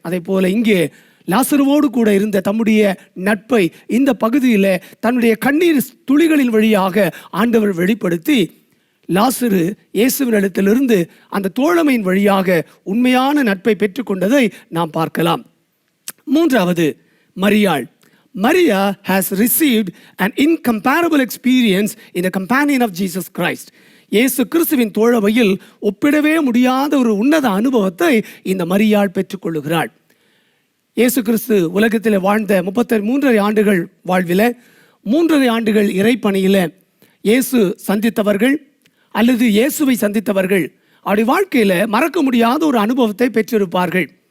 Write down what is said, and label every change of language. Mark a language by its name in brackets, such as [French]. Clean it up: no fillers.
[Tamil] அதே போல இங்கே லாசருவோடு கூட இருந்த தம்முடைய நட்பை இந்த பகுதியில் தன்னுடைய கண்ணீர் துளிகளின் வழியாக ஆண்டவர் வெளிப்படுத்தி லாசரு இயேசுவின் இடத்திலிருந்து அந்த தோழமையின் வழியாக உண்மையான நட்பை பெற்றுக்கொண்டதை நாம் பார்க்கலாம். மூன்றாவது, மரியாள். [English] Maria has received an incomparable experience in the companion of Jesus Christ. [Tamil] இயேசு கிறிஸ்துவின் தோழமையில் ஒப்பிடவே முடியாத ஒரு உன்னத அனுபவத்தை இந்த மரியாள் பெற்றுக்கொள்ளுகிறாள். இயேசு கிறிஸ்து உலகத்தில் வாழ்ந்த 33 ஆண்டுகள் வாழ்வில் 3 ஆண்டுகள் இறைப்பணியில் இயேசு சந்தித்தவர்கள் அல்லது இயேசுவை சந்தித்தவர்கள் அவருடைய வாழ்க்கையில் மறக்க முடியாத ஒரு அனுபவத்தை பெற்றிருப்பார்கள்.